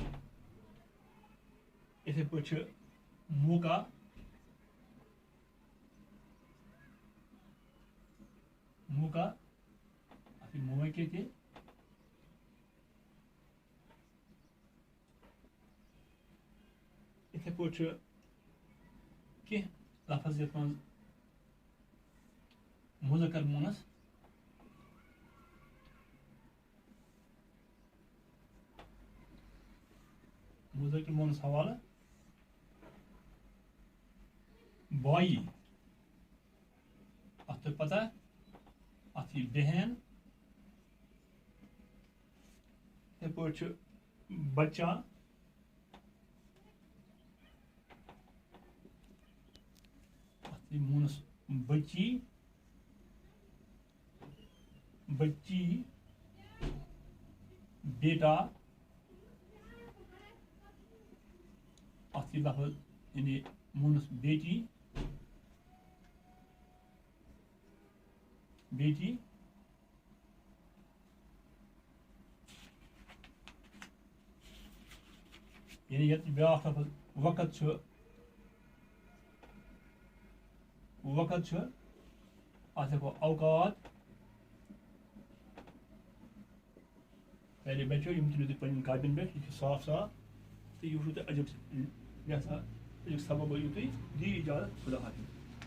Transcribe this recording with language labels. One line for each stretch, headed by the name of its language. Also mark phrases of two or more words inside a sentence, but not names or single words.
Kashmiri: یِتھے پٲٹھۍ چھُ موقع موقع اتھ مواقع تہ اتھے پٲٹھۍ چھُ کینٛہہ لفظ یتھ منٛز مذکر مونس مذکر مونس حوالہ بائی اتھ تۄہہِ پتہ اتھ یی بہن یِتھے پٲٹھۍ چھُ بچہ اتھ یی مونس بچی
Urdu: بچی بیٹا
Kashmiri: اتھ یی لفظ یعنی مونس بیٹی بیٹی یعنی یتھ بیاکھ لفظ وقت چھُ وقت چھُ اتھ ہیٚکو اوقات پہلے بچو یم تُلِو تُہۍ پنٕنٮ۪ن کاپین پٮ۪ٹھ یہِ چھُ صاف صاف تہٕ یہِ وٕچھو تُہۍ أزیُک یہِ ہسا أزیُک سبق ٲسِو تُہۍ دی اجازت
Urdu: خدا حافظ